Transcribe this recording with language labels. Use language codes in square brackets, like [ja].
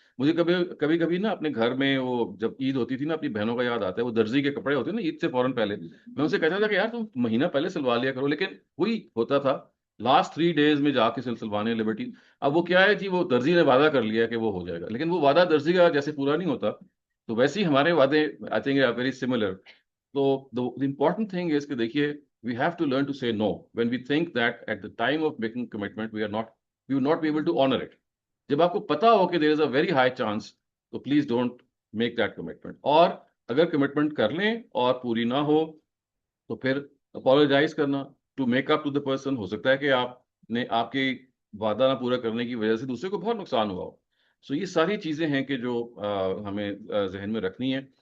[ur] مجھے کبھی کبھی نا اپنے گھر میں وہ جب عید ہوتی تھی نا اپنی بہنوں کا یاد آتا ہے, وہ درزی کے کپڑے ہوتے ہیں نا عید سے فوراً پہلے, میں ان سے کہتا تھا کہ یار تم مہینہ پہلے سلوا لیا کرو, لیکن وہی ہوتا تھا لاسٹ 3 days میں جا کے سلوانے لبرٹی. اب وہ کیا ہے جی, وہ درزی نے وعدہ کر لیا کہ وہ ہو جائے گا, لیکن وہ وعدہ درزی کا جیسے پورا نہیں ہوتا, تو ویسے ہی ہمارے وعدے [en] I think are very similar. تو the important thing is کہ دیکھیے we have to learn to say no when we think that at the time of making commitment we will not be able to honor it. [ur] جب آپ کو پتا ہو کہ [en] there is a very high chance, تو please don't make that commitment. [ur] اور اگر commitment کر لیں اور پوری نہ ہو تو پھر apologize کرنا [en] to make up to the person. [ur] ہو سکتا ہے کہ آپ کے وعدہ نہ پورا کرنے کی وجہ سے دوسرے کو بہت نقصان ہوا ہو. سو یہ ساری چیزیں ہیں کہ جو ہمیں ذہن میں رکھنی ہے.